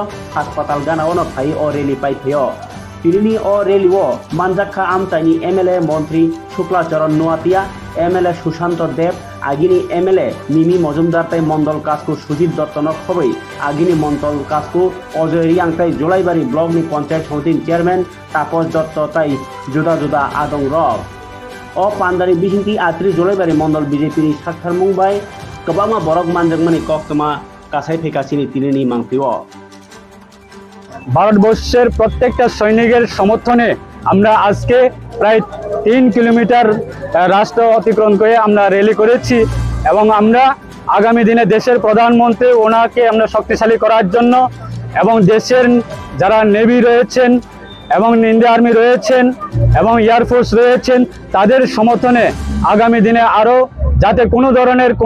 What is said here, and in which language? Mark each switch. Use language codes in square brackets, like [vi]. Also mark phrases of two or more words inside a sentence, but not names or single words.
[trp] हासपाताल गानावनो फाइ अ रेली पाइथयो तिनि अ रेलीओ मानजाखा आमताइनि एमएलए मंत्री शुक्लाचरण नुआतिया एमएलए सुशांत देव आगिनी एमएलए मिमी मजुमदार ताई मंडल काजको सुजित दत्तन खबै आगिनी मंडल काजको अजय रियांग ताई जुलाइबारि ब्लकनि पंचायत समिति चेयरमैन तापस दत्त ताई जुदा जुदा आदं रक अ पान्दारि बिहिंति 31 जुलाइबारि मंडल बीजेपी साक्थार मुंबाय गोबांमा बरक मानजोंमानि कक्तमा कासाय फैगासिनो तिनिनि मांपिओ [bn] ভারতবর্ষের প্রত্যেকটা সৈনিকের সমর্থনে আমরা আজকে প্রায় 3 কিলোমিটার রাস্তা অতিক্রম করে আমরা র্যালি করেছি এবং আমরা আগামী দিনে দেশের প্রধানমন্ত্রী ওনাকে আমরা শক্তিশালী করার জন্য এবং দেশের যারা নেভি রয়েছেন এবং [en] Indian Army [bn] রয়েছেন এবং এয়ারফোর্স রয়েছেন তাদের সমর্থনে আগামী দিনে আরও যাতে কোনো ধরনের কোনো